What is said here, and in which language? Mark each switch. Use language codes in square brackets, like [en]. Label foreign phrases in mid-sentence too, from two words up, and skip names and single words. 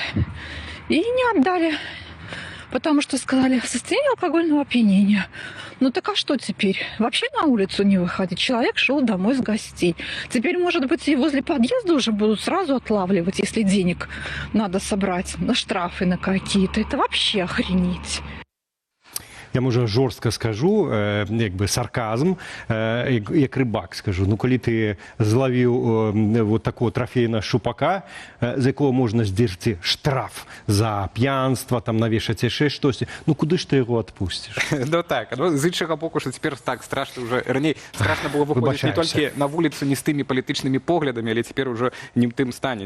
[ru] И не отдали, потому что сказали, состояние алкогольного опьянения. Ну так а что теперь? Вообще на улицу не выходить. Человек шел домой с гостей. Теперь, может быть, и возле подъезда уже будут сразу отлавливать, если денег надо собрать на штрафы на какие-то. Это вообще охренеть. [be] Я, можа, жорстка скажу, як бы сарказм, як рыбак скажу. Ну, калі ты злавіў вот такого трафейна шупака, з якого можна здзерці штраф за п'янства, там навешаць яшчэ штосьці, ну куды ж ты яго адпусціш? Ну так, з іншага боку, што цяпер так страшна уже, раней страшна было выходзіць не толькі на вуліцу не з тымі палітычнымі поглядамі, але цяпер уже не ў тым стане.